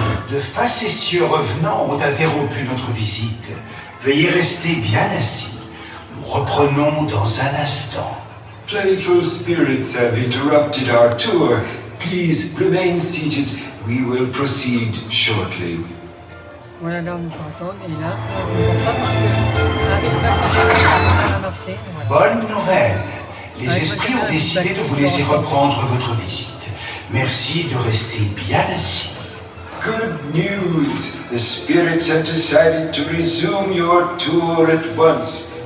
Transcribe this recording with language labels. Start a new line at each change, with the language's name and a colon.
French: De facétieux revenants ont interrompu notre visite. Veuillez rester bien assis. Nous reprenons dans un instant.
English: Playful spirits have interrupted our tour. Please remain seated. We will proceed shortly.
French: Voilà, là, on peut attendre. Et là, on ne voit pas parce que ça arrive à marcher. Voilà. Bonne nouvelle. Les esprits ont décidé de vous laisser reprendre votre visite. Merci de rester bien assis.
English: Good news! The spirits have decided to resume your tour at once.